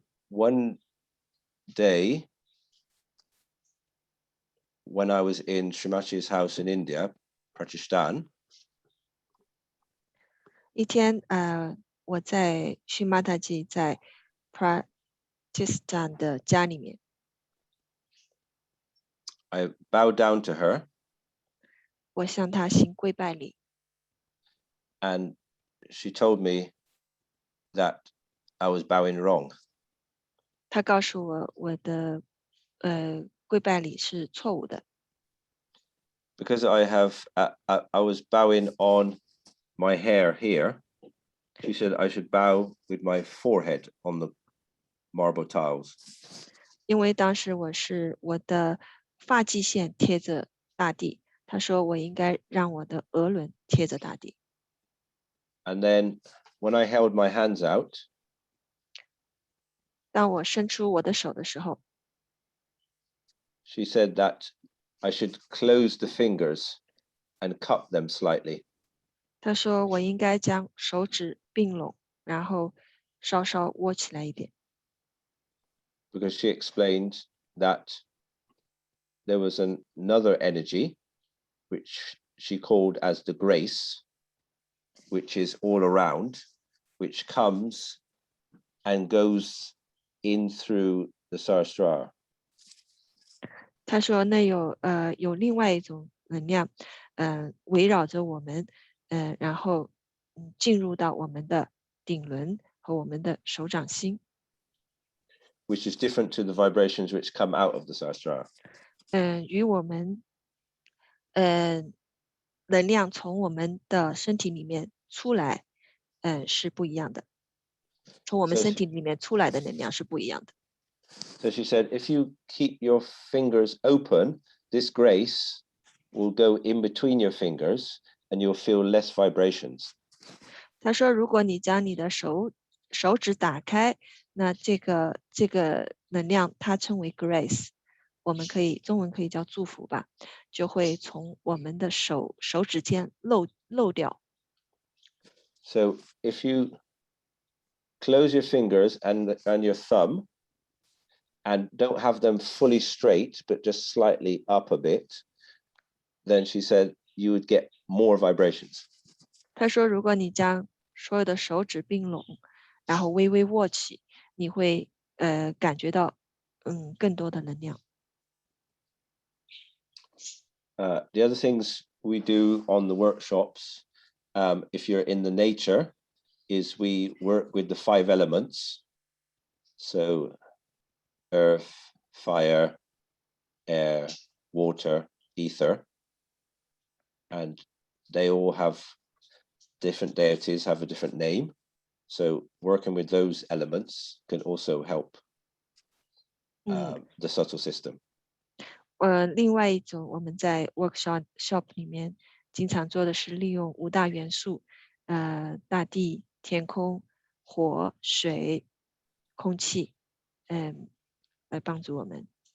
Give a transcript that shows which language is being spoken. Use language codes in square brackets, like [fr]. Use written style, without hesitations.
[en] One day, when I was in Srimachi's house in India, Pakistan, [zh] 一天我在须玛塔吉在 Pakistan 的家里面， [en] I bowed down to her [zh] 我向他行跪拜礼， [en] and she told me that I was bowing wrong. [zh] 他告诉我的跪拜礼是错误的， [en] Because I was bowing on my hair here. She said I should bow with my forehead on the marble tiles. [zh] 因为当时我的发际线贴着大地，他说我应该让我的额轮贴着大地。 [en] And then when I held my hands out, [zh] 当我伸出我的手的时候， [en] she said that I should close the fingers and cup them slightly. [zh] 他说我应该将手指并拢，然后稍稍握起来一点。 [en] Because she explained that there was another energy, which she called as the grace, which is all around, which comes and goes in through the Sahasrara. [zh] 他说那有另外一种能量，围绕着我们，然后进入到我们的顶轮和我们的手掌心， [en] which is different to the vibrations which come out of the Sahasrara. [zh] 与我们能量从我们的身体里面出来是不一样的，从我们 So 身体里面出来的能量是不一样的。 [en] So she said, if you keep your fingers open, this grace will go in between your fingers and you'll feel less vibrations. [zh] 他说，如果你将你的手指打开，那这个能量，它称为 grace， 我们中文可以叫祝福吧，就会从我们的手指间漏掉。 [en] So if you close your fingers and your thumb and don't have them fully straight, but just slightly up a bit, then she said you would get more vibrations. [zh] 他说，如果你将所有的手指并拢，然后微微握起，你会感觉到更多的能量。 [en] The other things we do on the workshops, if you're in the nature, is we work with the 5 elements. So earth, fire, air, water, ether. And they all have different deities, have a different name. So working with those elements can also help the subtle system. [zh] 另外一种我们在 workshop 里面经常做的是利用5大元素，大地、天空、火、水、空气，来帮助我们。